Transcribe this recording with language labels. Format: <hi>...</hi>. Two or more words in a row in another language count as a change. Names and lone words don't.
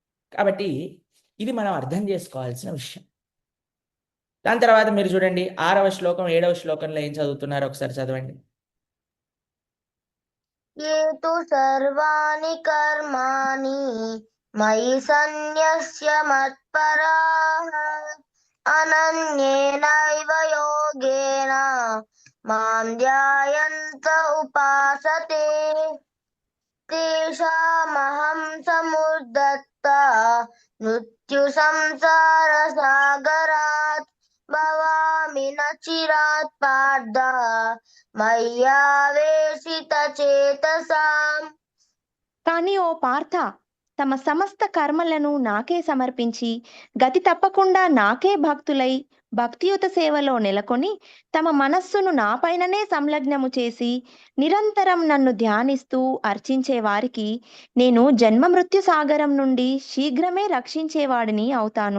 <te>కాబట్టి ఇది మనం అర్థం చేసుకోవాల్సిన విషయం. దాని తర్వాత మీరు చూడండి 6వ శ్లోకం 7వ శ్లోకంలో ఏం చదువుతున్నారు ఒకసారి చదవండి.</te> <sa>ये तु सर्वाणि कर्माणि मयि सन्न्यस्य मत्पराः अनन्येनैव योगेन मां ध्यायन्त उपासते तेषामहं समुद्धर्ता मृत्युसंसारसागरात् भवामि न चिरात् पार्थ మయ్యావేశితచేతసాం.</sa> <te>కానీ ఓ పార్థ, తమ సమస్త కర్మలను నాకే సమర్పించి గతి తప్పకుండా నాకే భక్తులై భక్తియుత సేవలో నెలకొని తమ మనస్సును నాపైననే సంలగ్నము చేసి నిరంతరం నన్ను ధ్యానిస్తూ అర్చించే వారికి నేను జన్మ మృత్యు సాగరం నుండి శీఘ్రమే రక్షించేవాడిని అవుతాను.</te>